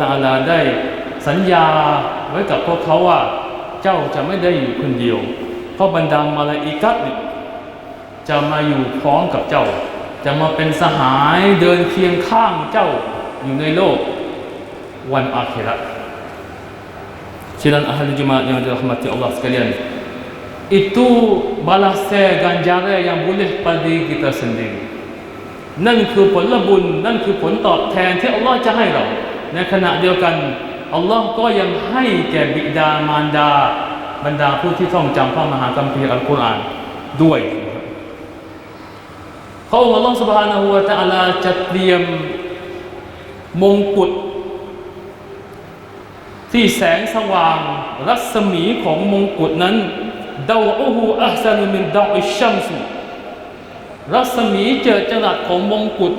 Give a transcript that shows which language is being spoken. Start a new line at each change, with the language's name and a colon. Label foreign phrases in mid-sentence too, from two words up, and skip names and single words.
Thai: อาลาได้สัญญาไว้กับพวกเขาว่าเจ้าจะไม่ได้อยู่คนเดียวเพราะบรรดามลาอิกะฮ์เนี่ยจะมาอยู่พร้อม กับเจ้าจะมาเป็นสหายเดินเคียงข้างเจ้าอยู่ในโลกวันอาคิเราะห์ฉะนั้น
Malay: ahli jemaah yang dirahmati Allah sekalian itu balasan ganjaran yang boleh pada kita sendiri
Thai: นั่นคือผลบุญนั่นคือผลตอบแทนที่อัลลอฮ์จะให้เราในขณะเดียวกันอัลลอฮ์ก็ยังให้แก่บิดามารดาบรรดาผู้ที่ท่องจำพระมหาคัมภีร์อัลกุรอานด้วย พระองค์อัลลอฮ์ سبحانه และ تعالى จะเตรียมมงกุฎที่แสงสว่างรัศมีของมงกุฎนั้น
Arabic: ضوءه أحسن من ضوء الشمس
Thai: รัศมีเจิดจรัสของมงกุฎ